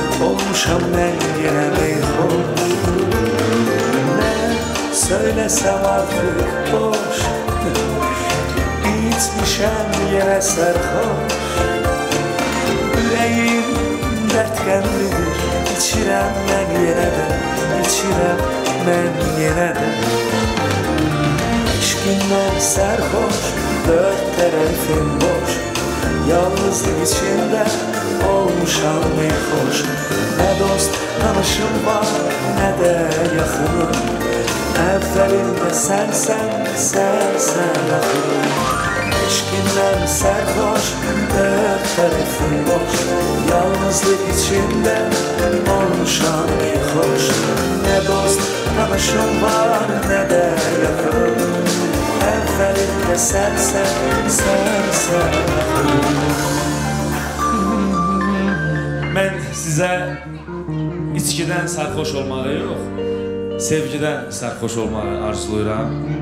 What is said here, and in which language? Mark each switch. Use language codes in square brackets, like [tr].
[az] Olmuşam mən yenə meyxoş. [tr] Ne söylesem artık boş, [az] İçmişəm yenə sərxoş. Ürəyim dərtgəllidir, İçirəm mən yenə də, içirəm mən yenə də. İşkindən sərxoş, dörd tərəfim boş. [tr] Yalnızlık [az] içində olmuşam meyxoş. Nə dost tanışım var, nə də yaxınım. Əvvəlində sənsən axırım. İşkindən sərxoş, dörd tərəfim boş. [tr] Yalnızlık [az] içində olmuşam meyxoş. Nə dost tanışım var, nə də yaxınım. Əvvəlində sənsən axırım. Mən sizə içkidən sərxoş olmağı yox, sevgidən sərxoş olmağı arzulayıram.